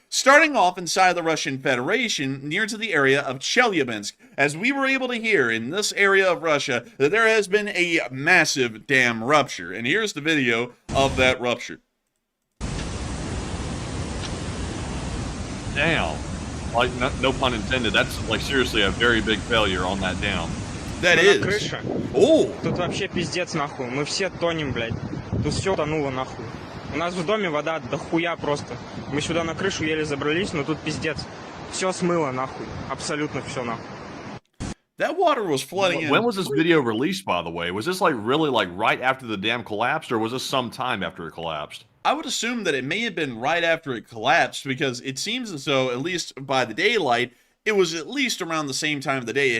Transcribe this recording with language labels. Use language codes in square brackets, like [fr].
[en] Starting off inside the Russian Federation, near to the area of Chelyabinsk, as we were able to hear in this area of Russia that there has been a massive dam rupture, and here's the video of that rupture. Damn. Like, no pun intended, that's like seriously a very big failure on that dam. That [ru] Мы [en] is. [ru] на крыше. [en] Oh. [ru] Тут вообще пиздец нахуй. Мы все тонем, блядь. Тут все тонуло нахуй. У нас в доме вода дохуя просто. Мы сюда на крышу еле забрались, но тут пиздец. Все смыло нахуй. Абсолютно все нахуй. [en] That water was flooding in. When was this video released, by the way? Was this like really like right after the dam collapsed, or was this some time after it collapsed? I would assume that it may have been right after it collapsed, because it seems as though, at least by the daylight, it was at least around the same time of the day.